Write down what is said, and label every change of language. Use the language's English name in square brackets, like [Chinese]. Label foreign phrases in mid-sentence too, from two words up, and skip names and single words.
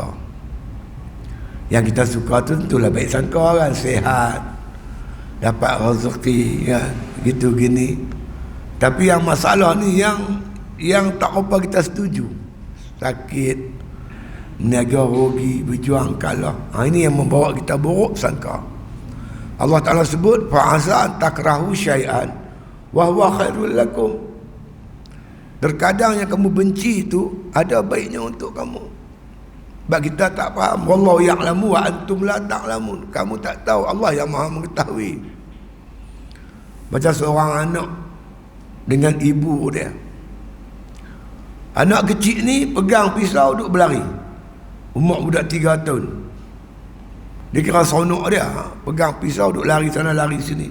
[Malay] Yang kita suka tu tentulah baik sangka kan, sihat, dapat rezeki kan, gitu gini. Tapi yang masalah ni yang tak apa kita setuju, sakit, meniaga rugi, berjuang kalah, ini yang membawa kita buruk sangka. [Arabic] Allah Ta'ala sebut فعسى تكرهوا شيئا وهو خير لكم. [Malay] Terkadang yang kamu benci itu ada baiknya untuk kamu. Sebab kita tak faham. [Arabic] والله يعلم وأنتم لا تعلمون. [Malay] Kamu tak tahu, Allah yang maha mengetahui. Macam seorang anak dengan ibu dia. Anak kecil ni pegang pisau duduk berlari. Umur budak 3 tahun. Dia kira seronok dia, pegang pisau duduk lari sana lari sini.